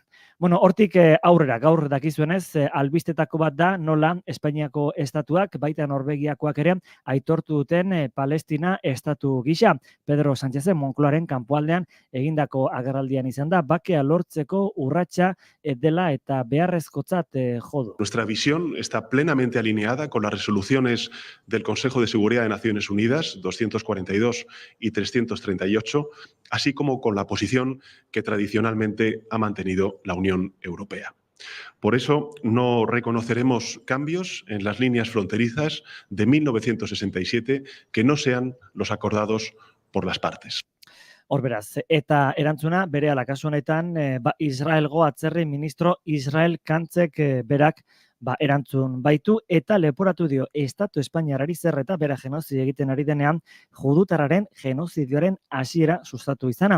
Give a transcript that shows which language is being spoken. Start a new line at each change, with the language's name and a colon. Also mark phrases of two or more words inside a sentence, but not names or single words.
Basque: Hortik aurrera, gaur dakizuenez, albistetako bat da nola Espainiako estatuak, baita Norvegiakoak ere, aitortu duten Palestina estatu gisa. Pedro Sánchezen Moncloaren kanpoaldean egindako agerraldian izan da, bakea lortzeko urratsa dela eta beharrezkotzat jo du.
Spanish: Nuestra visión está plenamente alineada con las resoluciones del Consejo de Seguridad de Naciones Unidas 242 y 338, así como con la posición que tradicionalmente ha mantenido la Unión Europea. Por eso no reconoceremos cambios en las líneas fronterizas de 1967 que no sean los acordados por las partes.
Basque: Hor beraz, eta erantzuna berehala kasu honetan Israelgo atzerri ministro Israel Katzek berak erantzun baitu eta leporatu dio Estatu Espainiarrari zer eta bera genozidio egiten ari denean judutarraren genozidioaren hasiera sustatu izana.